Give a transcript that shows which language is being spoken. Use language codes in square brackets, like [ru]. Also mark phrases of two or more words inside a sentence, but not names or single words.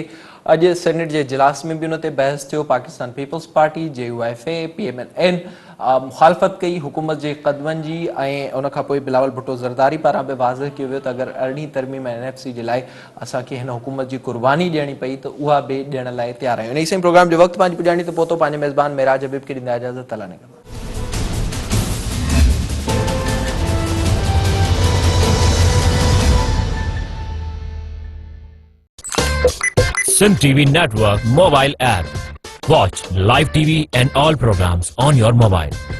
[sd] अॼु सेनेट जे इजलास में बि उन ते बहस थियो। पाकिस्तान पीपल्स पार्टी, JUIF, PMLN मुखालफ़त कई हुकूमत जे क़दमनि जी, ऐं उन खां पोइ बिलावल भुट्टो ज़रदारी पारां बि वाज़ह कयो वियो त अगरि अरिड़हीं तरमीम NFC जे लाइ असांखे हिन हुकूमत जी कुर्बानी ॾियणी पई त उहा बि ॾियण लाइ तयारु आहियूं। इन सां प्रोग्राम जो वक़्तु पंहिंजी पुॼाणी त पहुतो। पंहिंजे मेज़बान मेराज हबीब खे ॾींदा इजाज़त। [ur] अल्लाह ने [en] Sim TV Network mobile app. Watch live TV and all programs on your mobile.